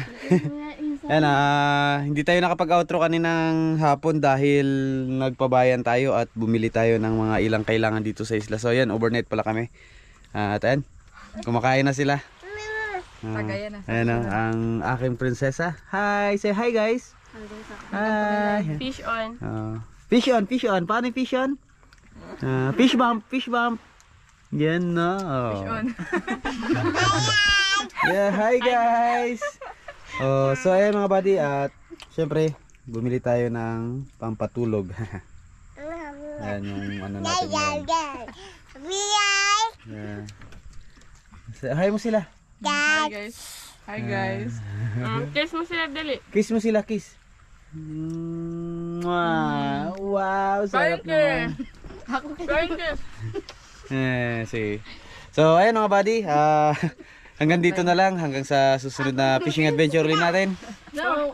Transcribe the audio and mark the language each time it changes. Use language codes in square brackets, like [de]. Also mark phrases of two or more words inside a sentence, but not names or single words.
[tl] Yan, hindi tayo nakapag-outro kaninang hapon dahil nagpabayan tayo at bumili tayo ng mga ilang kailangan dito sa isla. So ayan, overnight pala kami. At ayan, kumakain na sila. Tagayan na. Ayan ang aking prinsesa. [en] Hi, say hi guys. Hi. Fish on. Fish on, fish on. [tl] Paano yung [en] fish on? Fish bump, fish bump. [tl] Yan na. [en] Fish on. Yeah, hi guys. [tl] So ayan mga buddy, at syempre bumili tayo ng pampatulog. Ayan yung ano natin yan. Yeah. So, hi mo sila. [en] Hi guys. Hi guys. [tl] Kiss mo sila, dali. Kiss mo sila, kiss. Mwah. Wow, sarap naman. [en] Flying kiss. [tl] Sige. So ayan mga buddy, hanggang dito na lang, hanggang sa susunod na [en] fishing adventure [tl] ulit natin.